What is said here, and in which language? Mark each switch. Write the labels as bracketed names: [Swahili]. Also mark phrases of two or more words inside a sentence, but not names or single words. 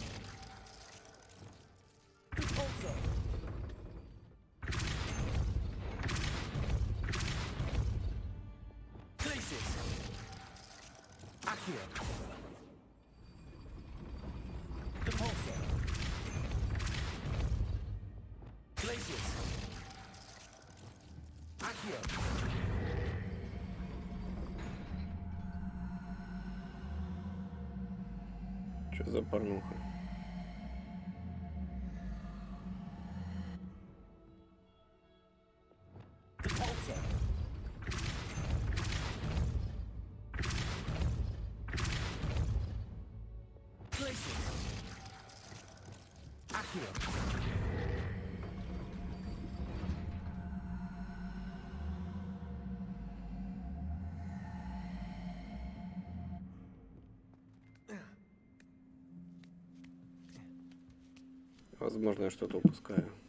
[Russian] Repulsor. Glacius. Accio. Repulsor. Glacius. Accio. Что за порнуха? Repulsor. Glacius. Accio. Возможно, я что-то упускаю.